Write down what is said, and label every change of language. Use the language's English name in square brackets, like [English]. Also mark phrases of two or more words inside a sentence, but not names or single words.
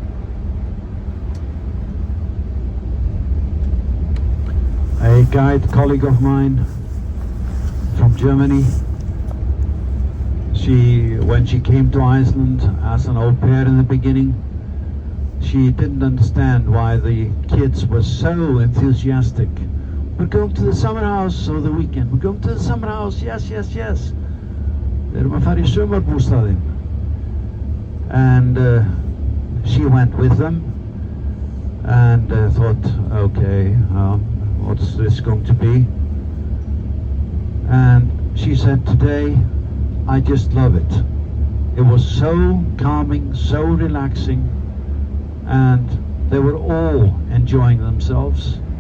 [English] A guide colleague of mine from Germany, when she came to Iceland as an au pair in the beginning, she didn't understand why the kids were so enthusiastic. We're going to the summer house over the weekend. We're going to the summer house. Yes, yes, yes. [Icelandic] Við erum að fara í sumarbústaðinn. [English] And she went with them and thought, okay, what's this going to be? And she said, today I just love it. It was so calming, so relaxing, and they were all enjoying themselves.